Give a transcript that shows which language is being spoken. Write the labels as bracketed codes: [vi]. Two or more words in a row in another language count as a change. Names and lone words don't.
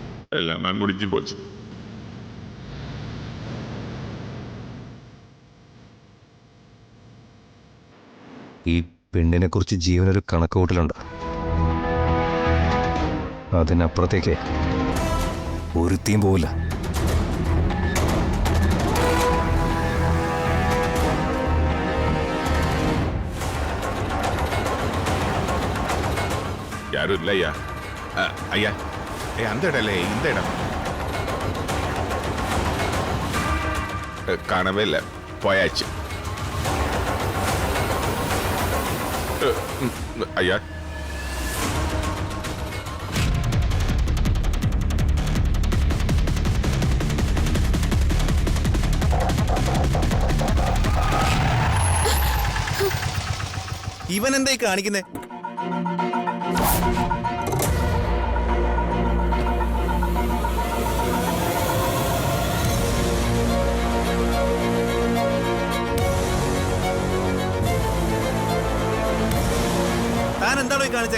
[ta] எல்லாம் நான் முடிஞ்சு போச்சு. [ml] ഈ പെണ്ണിനെ കുറിച്ച് ജീവനൊരു കണക്കുകൂട്ടലുണ്ട്. അതിനപ്പുറത്തേക്ക് ഒരുത്തിയും പോവില്ല. [ta] யாரும் இல்லை ஐயா. ஐயா அந்த இடம் இல்லை, இந்த இடம் காணவே இல்லை, போயாச்சு. ஐயா [ml] ഇവൻ എന്തായി കാണിക്കുന്നേ? താൻ എന്താണോ ഈ കാണിച്ചേ?